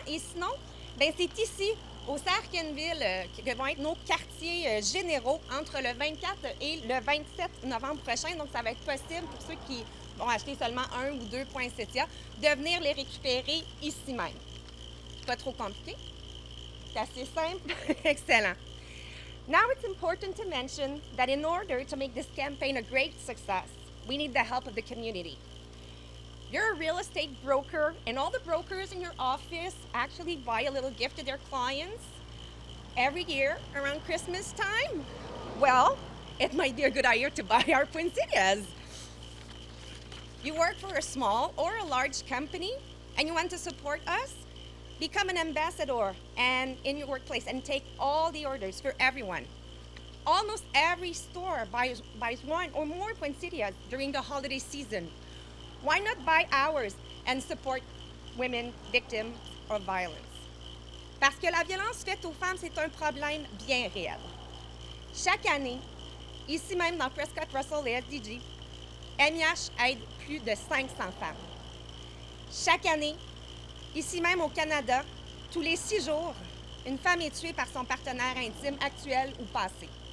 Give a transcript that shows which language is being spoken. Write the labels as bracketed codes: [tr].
[fr] Et sinon, bien, c'est ici, au Cercle-Kenville, que vont être nos quartiers généraux entre le 24 et le 27 novembre prochain. Donc, ça va être possible pour ceux qui vont acheter seulement 1 ou 2 poinsettias de venir les récupérer ici même. Pas trop compliqué? C'est assez simple? Excellent. [en] Now it's important to mention that in order to make this campaign a great success, we need the help of the community. You're a real estate broker, and all the brokers in your office actually buy a little gift to their clients every year around Christmas time. Well, it might be a good idea to buy our poinsettias. You work for a small or a large company, and you want to support us? Become an ambassador and in your workplace and take all the orders for everyone. Almost every store buys one or more poinsettias during the holiday season. Why not buy ours and support women victims of violence? [fr] Parce que la violence faite aux femmes, c'est un problème bien réel. Chaque année, ici même dans Prescott Russell et SDG, MIH aide plus de 500 femmes. Chaque année, ici même au Canada, tous les 6 jours, une femme est tuée par son partenaire intime actuel ou passé.